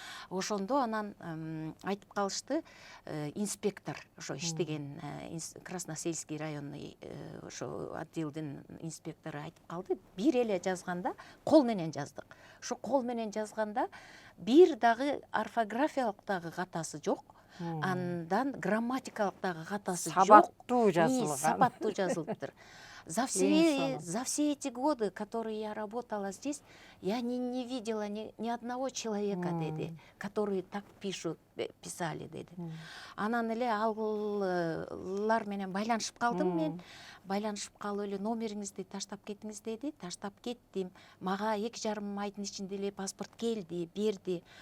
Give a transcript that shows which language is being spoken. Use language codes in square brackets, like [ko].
[ky] Ошондо анан айтып калышты, инспектор, ошо иштеген Красносельский районный ошо отделдин инспектору айтып калды, бир эле жазганда, кол менен жаздык. Ошо кол менен жазганда бир дагы орфографиялык дагы катасы жок. Андан грамматикалык дагы катасы жок. Сабаттуу жазылган. Сапаттуу жазылыптыр. [ru] За все эти годы, которые я работала здесь, я не видела ни одного человека, [ky] деди, [ru] которые так писали, деди. [ky] Анан эле алар менен байланышып калдым мен. Байланышып калып эле номериңизди таштап кетиңиз деди. Таштап кеттим. Мага 2,5 айдын ичинде эле паспорт келди, берди.